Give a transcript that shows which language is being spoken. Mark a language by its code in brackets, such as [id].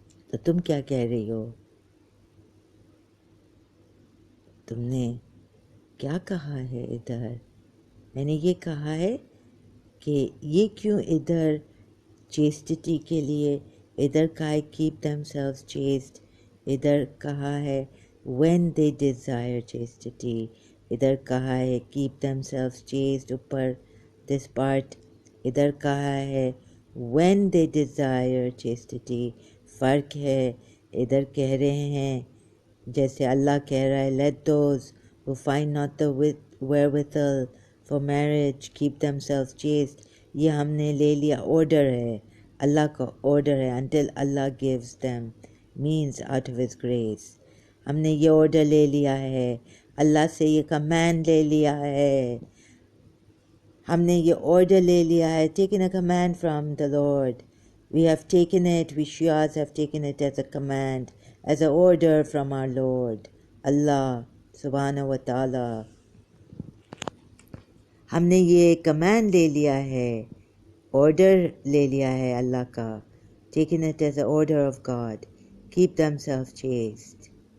[ur] تو تم کیا کہہ رہی ہو, تم نے کیا کہا ہے ادھر؟ میں نے یہ کہا ہے کہ یہ کیوں ادھر چیسٹٹی کے لیے ادھر کا ہے [en] keep themselves chaste, [ur] ادھر کہا ہے [en] when they desire chastity, [ur] ادھر کہا ہے کیپ دیم سیلوز چیسٹ اوپر دس پارٹ, ادھر کہا ہے وین دے ڈیزائر چیسٹٹی. فرق ہے, ادھر کہہ رہے ہیں جیسے اللہ کہہ رہا ہے [en] let those who find not the wherewithal for marriage keep themselves chaste. [ur] یہ ہم نے لے لیا, آرڈر ہے, اللہ کا آرڈر ہے, [en] until Allah gives them means out of his grace. [ur] ہم نے یہ آرڈر لے لیا ہے, اللہ سے یہ کمانڈ لے لیا ہے, ہم نے یہ آرڈر لے لیا ہے, [en] taken a command from the Lord. We have taken it, we Shias have taken it as a command, as an order from our Lord, Allah subhanahu wa ta'ala. [ur] ہم نے یہ کمانڈ لے لیا ہے, آرڈر لے لیا ہے اللہ کا, [en] taken it as an order of God, keep themselves chaste.